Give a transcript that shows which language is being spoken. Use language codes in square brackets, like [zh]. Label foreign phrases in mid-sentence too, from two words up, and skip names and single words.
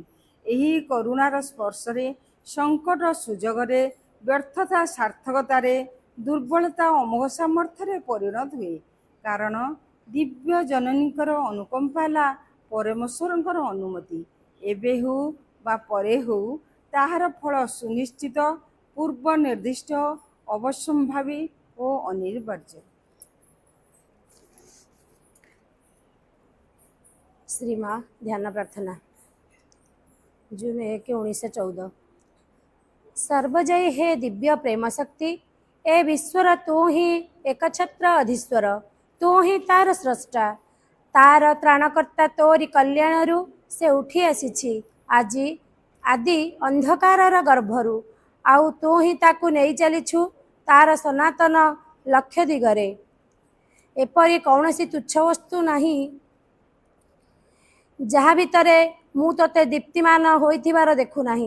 [or] ଏହି କରୁଣାର ସ୍ପର୍ଶରେ ସଙ୍କଟ ସୁଯୋଗରେ, ବ୍ୟର୍ଥତା ସାର୍ଥକତାରେ, ଦୁର୍ବଳତା ଅମୋଘ ସାମର୍ଥ୍ୟରେ ପରିଣତ ହୁଏ। କାରଣ ଦିବ୍ୟ ଜନନୀଙ୍କର ଅନୁକମ୍ପା ହେଲା ପରମେଶ୍ୱରଙ୍କର ଅନୁମତି। ଏବେ ହେଉ ବା ପରେ ହେଉ, ତାହାର ଫଳ ସୁନିଶ୍ଚିତ, ପୂର୍ବ ନିର୍ଦ୍ଦିଷ୍ଟ, ଅବଶ୍ୟମ୍ଭାବୀ ଓ ଅନିବାର୍ଯ୍ୟ। ଶ୍ରୀ ମାଁ ଧ୍ୟାନ ପ୍ରାର୍ଥନା ଜୁନ 1, 1914। ସର୍ବଜୟ ହେ ଦିବ୍ୟ ପ୍ରେମ ଶକ୍ତି, ଏ ବିଶ୍ୱର ତୁ ହିଁ ଏକଛତ୍ର ଅଧୀଶ୍ୱର, ତୁ ହିଁ ତାର ସ୍ରଷ୍ଟା। ତାର ତ୍ରାଣକର୍ତ୍ତା ତୋରି କଲ୍ୟାଣରୁ ସେ ଉଠି ଆସିଛି ଆଜି ଆଦି ଅନ୍ଧକାରର ଗର୍ଭରୁ। ଆଉ ତୁ ହିଁ ତାକୁ ନେଇ ଚାଲିଛୁ ତାର ସନାତନ ଲକ୍ଷ୍ୟ ଦିଗରେ। ଏପରି କୌଣସି ତୁଚ୍ଛ ବସ୍ତୁ ନାହିଁ ଯାହା ଭିତରେ ମୁଁ ତୋତେ ଦୀପ୍ତିମାନ ହୋଇଥିବାର ଦେଖୁନାହିଁ।